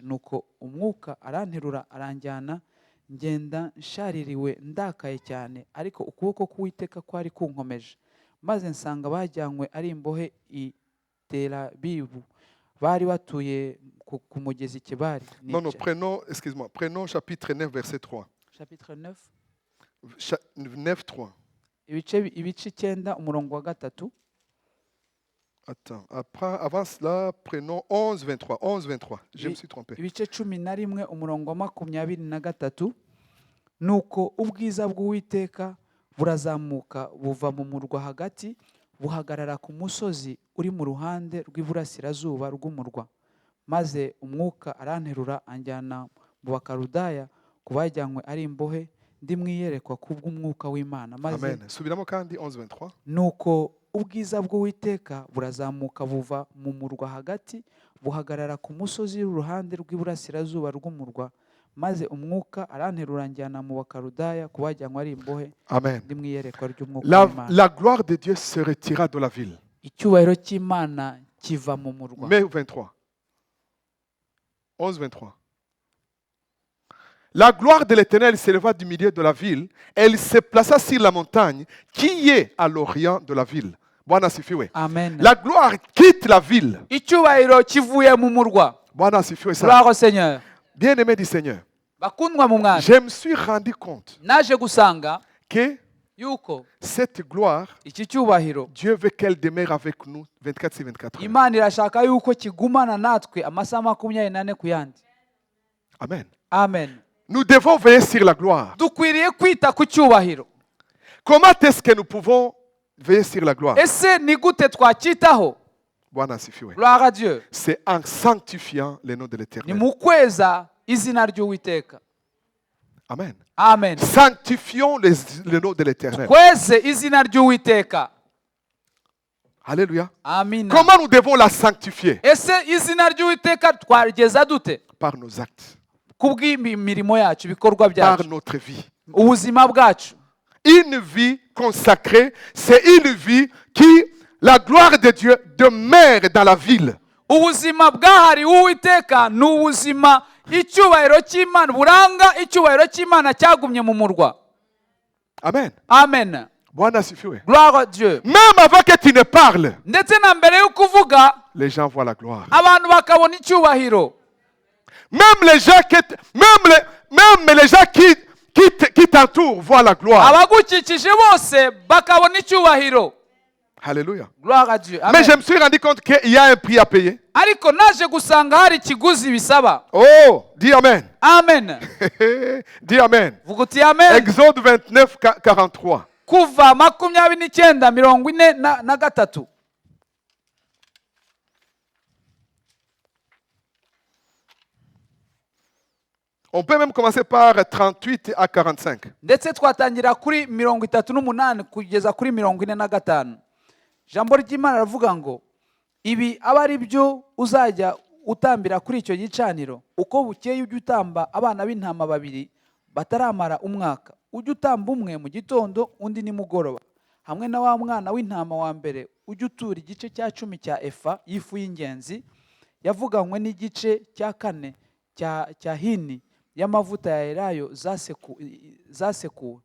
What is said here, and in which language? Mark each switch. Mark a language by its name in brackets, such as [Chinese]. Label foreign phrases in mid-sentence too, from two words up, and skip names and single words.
[Kinyarwanda] Nuko umwuka aranterura aranjyana, ngenda nshaririwe ndakaye cyane, ariko ukuboko k'Uwiteka kwari kunkomeje. Maze nsanga bajyanywe ari imbohe i Telabibu, bari batuye ku mugezi Kebari. [French] Non, excuse-moi, prenons chapitre 9, verset 3. Chapitre 9. 9, 3. [Kinyarwanda] Ibice 9 umurongo wa 3. [French] Attends, avant cela, prenons 11, 23. 11, 23. Je me suis trompé. [Kinyarwanda] Ibice 11 umurongo wa 23. Nuko ubwiza bw'Uwiteka burazamuka buva mu murwa hagati, buhagarara ku musozi uri mu ruhande rw'iburasirazuba rw'umurwa. Maze umwuka aranterura anjyana mu Bakaludaya, ku bajyanywe ari imbohe, ndi mwiyerekwa kubw'umwuka w'Imana. Amen. Subiramo kandi 11:23. Nuko ubwiza bw'Uwiteka burazamuka buva mu murwa hagati, buhagarara ku musozi w'uruhande rw'iburasirazuba rw'umurwa. Maze umwuka aranterura anjyana mu Bakaludaya, ku bajyanywe ari imbohe, ndi mwiyerekwa ry'umwuka w'Imana. [French] La gloire de Dieu se retira de la ville. [Kinyarwanda] Icyubahiro cy'Imana kiva mu murwa. [French] Mai 23. 11, 23. La gloire de l'Éternel s'éleva du milieu de la ville. Elle se plaça sur la montagne qui est à l'orient de la ville. [Swahili] Bwana asifiwe. Amen. [French] La gloire quitte la ville. [Kinyarwanda] Icyubahiro kivuye mu murwa. [Swahili] Bwana asifiwe. [French] Gloire au Seigneur. Bien-aimé du Seigneur. [Kinyarwanda] Bakundwa mu mwami. [French] Je me suis rendu compte [Kinyarwanda] naje gusanga [French] que [Kinyarwanda] yuko [French] cette gloire, [Kinyarwanda] iki cyubahiro [French] Dieu veut qu'elle demeure avec nous 24 sur 24. [Kinyarwanda] Imana irashaka yuko kigumana natwe amasaha 24 ku yandi. Amen. Amen. [French] Nous devons veiller sur la gloire. [Kinyarwanda] Dukwiriye kwita ku cyubahiro. [French] Comment est-ce que nous pouvons veiller sur la gloire? [Kinyarwanda] Ese ni gute twacyitaho? [Swahili] Bwana asifiwe. [French] Gloire à Dieu. C'est en sanctifiant le nom de l'Éternel. [Kinyarwanda] Ni mu kweza izina ry'Uwiteka. Amen. Amen. [French] Sanctifions le nom de l'Éternel. [Kinyarwanda] Kweze izina ry'Uwiteka. [French] Alléluia. Amen. Comment nous devons la sanctifier? [Kinyarwanda] Ese izina ry'Uwiteka twarigeza dute? [French] Par nos actes. [Kinyarwanda] Kubw'imirimo yacu, bikorwa [French] Par [Kinyarwanda] byacu, [French] notre vie. [Kinyarwanda] ubuzima bwacu. [French] Une vie consacrée, c'est une vie qui, la gloire de Dieu demeure dans la ville. [Kinyarwanda] Ubuzima bwahariwe Uwiteka ni ubuzima icyubahiro cy'Imana buranga icyubahiro cy'Imana cyagumye mu murwa. Amen. Amen. [Swahili] Bwana asifiwe. [French] Gloire à Dieu. Même avant que tu ne parles, [Kinyarwanda] Ndetse na mbere yo kuvuga [French] les gens voient la gloire. [Kinyarwanda] abantu bakabona icyubahiro. [French] Même les gens qui t'entourent voient la gloire. [Kinyarwanda] Abagukikije bose bakabona icyubahiro. [French] Alléluia. Gloire à Dieu. Amen. Mais je me suis rendu compte qu'il y a un prix à payer. [Kinyarwanda] Ariko naje gusanga hari ikiguzi bisaba. [French] Oh, dis Amen. Amen. Dis Amen. [Kinyarwanda] Vuguti amen. [French] Exode 29, 43. [Kinyarwanda] Kuva 29:43. [French] On peut même commencer par 38 à 45. [Kinyarwanda] Ndetse twatangira kuri 38 kugeza kuri 45. Jambo ry'Imana ravuga ngo ibi aba ari byo uzajya utambira kuri icyo gicaniro, uko bukeye ujye utamba abana b'intama babiri bataramara umwaka, ujye utamba umwe mu gitondo undi nimugoroba, hamwe na wa mwana w'intama wa mbere ujye utura igice cya 10 cya efa y'ifu y'ingenzi, yavuganywe n'igice cya kane cya hini y'amavuta ya elayo zasekuwe.